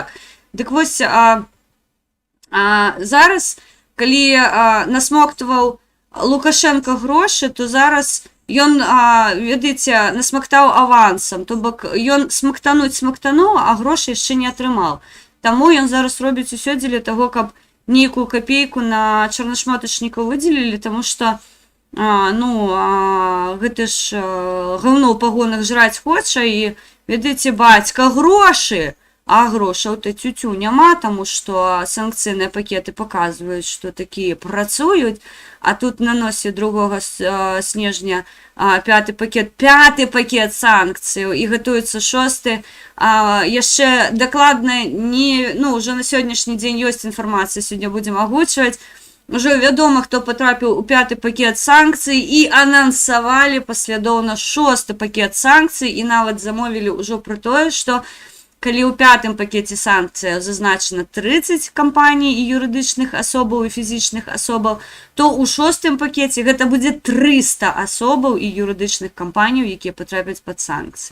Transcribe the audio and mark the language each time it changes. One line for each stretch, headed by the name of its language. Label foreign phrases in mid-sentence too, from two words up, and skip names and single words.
Belarusian: Дык вось, зараз, калі насмоктваў Лукашенко грошы, то зараз ён, ведаеце, насмактаў авансам, то бок ён смактануў, а грошы яшчэ не атрымаў. Таму ён зараз робіць усё дзеля таго, каб нейкую капейку на чарнашматачнікаў выдзелілі, таму што, гэта ж гаўно ў пагонах жраць хоча, і, ведаеце, бацька, грошы! А грошаў-то цю-цю няма, таму што санкцыйныя пакеты паказваюць, што такія працуюць, а тут на носе 2 снежня пяты пакет санкцыяў, і гатуецца 6. Яшчэ дакладна не, ўжо на сённяшні дзень ёсць інфармацыя, сёння будзем агучваць, ужо вядома, хто патрапіў у 5 пакет санкцый, і анансавалі паслядоўна 6 пакет санкцый, і нават замовілі ўжо пра тое, што калі ў 5 пакеце санкцыяў зазначана 30 кампаній і юрыдычных асобаў і фізічных асобаў, то ў 6 пакеце гэта будзе 300 асобаў і юрыдычных кампаніяў, якія патрапяць пад санкцыі.